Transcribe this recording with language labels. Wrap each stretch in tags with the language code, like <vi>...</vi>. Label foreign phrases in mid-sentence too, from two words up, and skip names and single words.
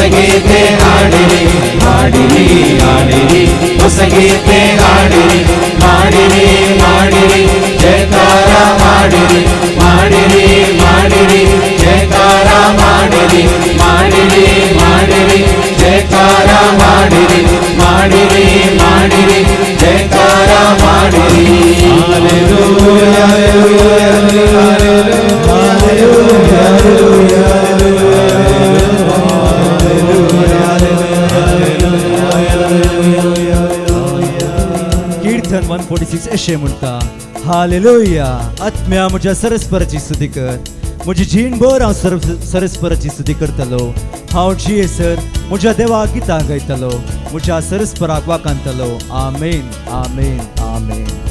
<kn>ಗೀತೆ ಹಾಡಿರಿ ಹಾಡಿರಿ ಹಾಡಿರಿ ಹೊಸ ಗೀತೆ ಹಾಡಿರಿ ಮಾಡಿರಿ ಮಾಡಿರಿ ಜಯಕಾರ ಮಾಡಿರಿ ಮಾಡಿರಿ ಮಾಡಿರಿ ಜಯಕಾರ ಮಾಡಿರಿ ಮಾಡಿರಿ ಮಾಡಿರಿ ಜಯಕಾರ ಮಾಡಿರಿ ಮಾಡಿರಿ ಮಾಡಿರಿ ಜಯಕಾರ ಮಾಡಿರಿ ಹಲ್ಲೆಲೂಯಾ</kn> <kok>कीर्तन 146 अशें म्हणटा हालेलुया आत्म्या म्हज्या सरस्वराची स्तुती कर म्हजी जीणभर हांव सरस्वराची स्तुती करतलो हांव जियेसर म्हज्या देवाक गितां गायतलो म्हज्या सरस्वराक वाखाणतलो आमेन आमेन आमेन</kok>